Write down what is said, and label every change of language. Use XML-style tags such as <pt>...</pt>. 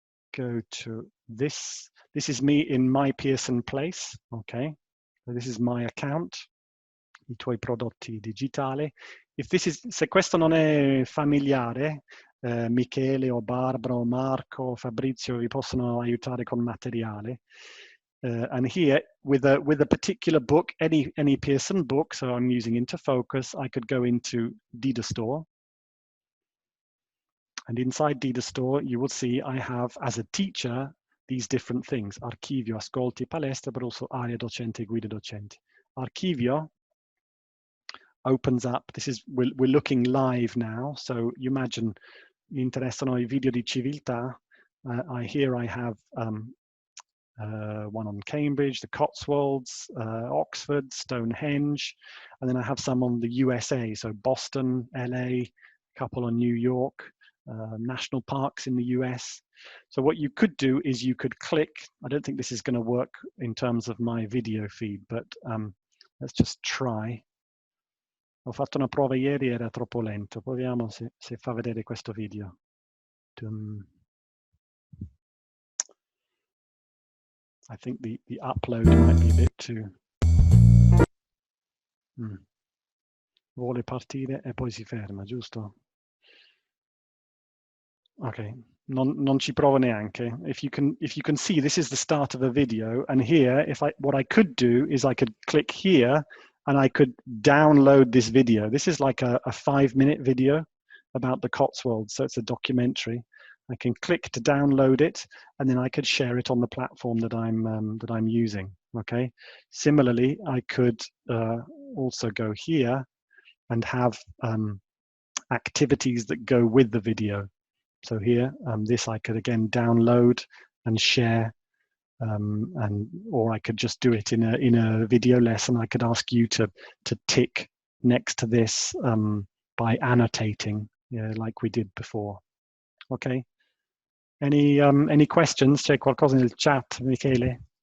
<en>Go to this. This is me in my Pearson place. Okay, so this is my account.</en> <it>I tuoi prodotti digitali. Se questo non è familiare, Michele o Barbara o Marco o Fabrizio vi possono aiutare con materiale.</it> <en>And here, with a particular book, any Pearson book, so I'm using Interfocus, I could go into Didastore. And inside Didastore, you will see I have, as a teacher, these different things. Archivio, Ascolti, Palestra, but also Area Docente, Guida Docente. Archivio opens up. We're looking live now. So you imagine,</en> <it>mi interessano I video di civiltà.</it> <en>Here I have one on Cambridge, the Cotswolds, Oxford, Stonehenge, and then I have some on the USA. So Boston, LA, a couple on New York. National parks in the US. So what you could do is you could click, I don't think this is going to work in terms of my video feed, but let's just try.</en> <it>Ho fatto una prova ieri, era troppo lento. Proviamo se fa vedere questo video.</it> <en>I think the upload might be a bit too...</en> <it>Vuole partire e poi si ferma, giusto? Okay, non ci provo neanche.</it> <en>If you can see, this is the start of a video, and here, what I could do is I could click here, and I could download this video. This is like a 5-minute video about the Cotswolds, so it's a documentary. I can click to download it, and then I could share it on the platform that I'm using. Okay. Similarly, I could also go here and have activities that go with the video. So here, this I could again download share, or I could just do it in a video lesson. I could ask you to tick next to this by annotating, like we did before. Okay. Any questions?</en> <it>C'è qualcosa nel chat, Michele?</it>